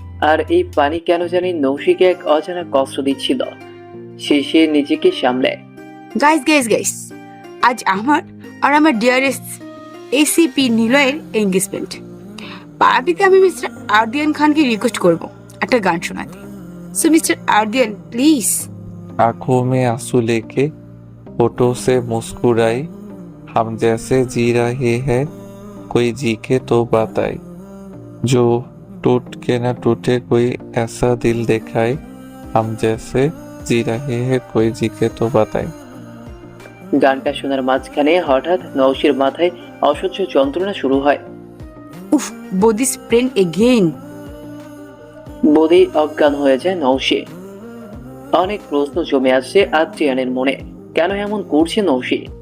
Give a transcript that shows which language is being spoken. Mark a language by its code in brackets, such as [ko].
[bn] আর এই পানি কেন জানি নওশীকে এক অজানা কষ্ট দিচ্ছিল। সে নিজেকে সামলে। গাইস, আজ আমার আর আমার ডিয়ারেস্ট এসিপি নিলয়ের এঙ্গেজমেন্ট পার্টিতে। আমি মিস্টার আরদিয়ান খানকে রিকোয়েস্ট করব একটা গান শোনাতে। So mister আরদিয়ান please. [hi] आंखों में आंसू लेके होठों से मुस्कुराए, हम जैसे जी रहे हैं कोई जी के तो बताए, जो टूट के ना टूटे कोई ऐसा दिल दिखाए, हम जैसे जी रहे हैं कोई जी के तो बताए। [bn] গানটা শোনার মাঝখানে হঠাৎ নওশীর মাথায় অসহ্য যন্ত্রণা শুরু হয়। উফ, বদিস প্রেন এগেইন। বোধেই অজ্ঞান হয়ে যায় নওশী। অনেক প্রশ্ন জমে আসছে আদ্রিয়ানের মনে। কেন এমন করছে নওশী?